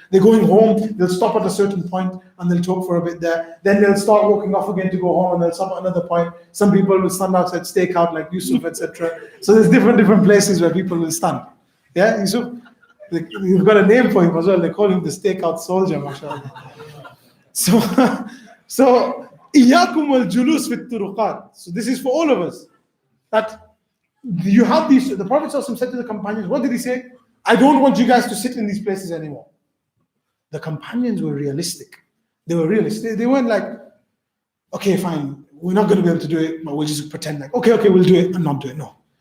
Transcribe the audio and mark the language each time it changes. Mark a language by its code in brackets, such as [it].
[en] They're going home, they'll stop at a certain point and they'll talk for a bit there. Then they'll start walking off again to go home and they'll stop at another point. Some people will stand outside stakeout like Yusuf, etc. So there's different places where people will stand. Yeah, Yusuf? You've got a name for him as well. They call him the stakeout soldier, mashallah. [ar] So إياكم والجلوس في الطرقات. [en] So this is for all of us. That you have these, the Prophet ﷺ said to the companions, what did he say? I don't want you guys to sit in these places anymore. The companions were realistic. They were realistic. They weren't like, okay, fine, we're not going to be able to do it, but we'll just pretend like, okay, we'll do it and not do it. No.